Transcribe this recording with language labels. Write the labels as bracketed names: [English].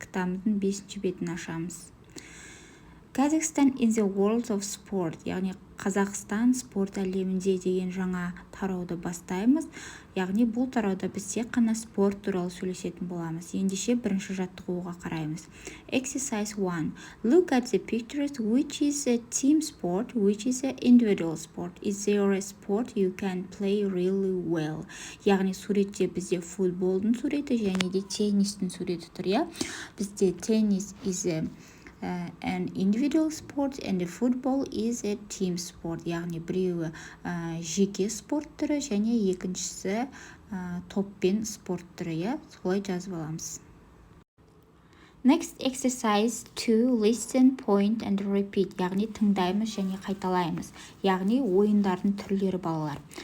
[Kazakh] Кітабымыздың 5-ші бетін ашамыз. Kazakhstan in the world of sport, яғни Қазақстан спорт әлемінде деген жаңа тарауды бастаймыз. Яғни бұл тарауда біз тек қана спорт туралы сөйлесетін боламыз. Ендеше бірінші жаттығуға қараймыз. [English] Exercise 1. Look at the pictures. Which is a team sport? Which is an individual sport? Is there a sport you can play really well? [Kazakh] Яғни суретте бізде футболдың суреті және де теннистің суреті тұр, иә? Бізде теннис [English] is an individual sport and the football is a team sport. [Kazakh] Яғни біреуі жеке спорт түрі және екіншісі топпен спорт түрі, иә? Солай жазып аламыз. Next exercise 2. [English] Listen, point and repeat. [Kazakh] Яғни тыңдаймыз және қайталаймыз. Яғни ойындардың түрлері балалар.